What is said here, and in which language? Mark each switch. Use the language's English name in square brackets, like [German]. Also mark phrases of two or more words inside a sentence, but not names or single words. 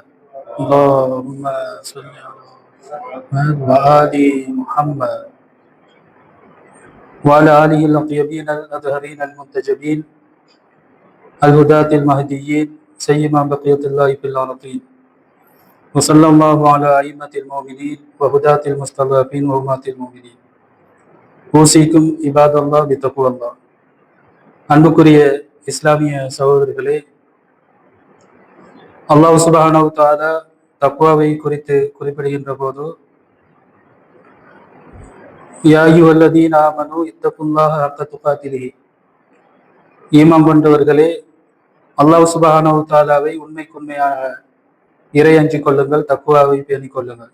[Arabic] اللهم صل على محمد وآل محمد وعلى آله الطيبين الأطهرين المنتجبين الهداة المهديين سيما بقية الله في الأرضين. وصلى الله على أئمة المؤمنين وهداة المستضعفين وأمات المؤمنين. أوصيكم عباد الله بتقوى الله. [Tamil] அன்புக்குரிய இஸ்லாமிய சகோதரர்களே, அல்லாஹ் [Arabic] سبحانه وتعالى [Tamil] தக்வாவை குறித்து குறிப்பிடுகின்ற போது, [Arabic] يا أيها الذين آمنوا اتقوا الله حق تقاته, [Tamil] ஈமான் கொண்டவர்களே, அல்லாஹ் [Arabic] سبحانه وتعالى [Tamil] உண்மைக்குண்மையாக இறை அஞ்சிக் கொள்ளுங்கள், தக்வாவை பேணிக் கொள்ளுங்கள்.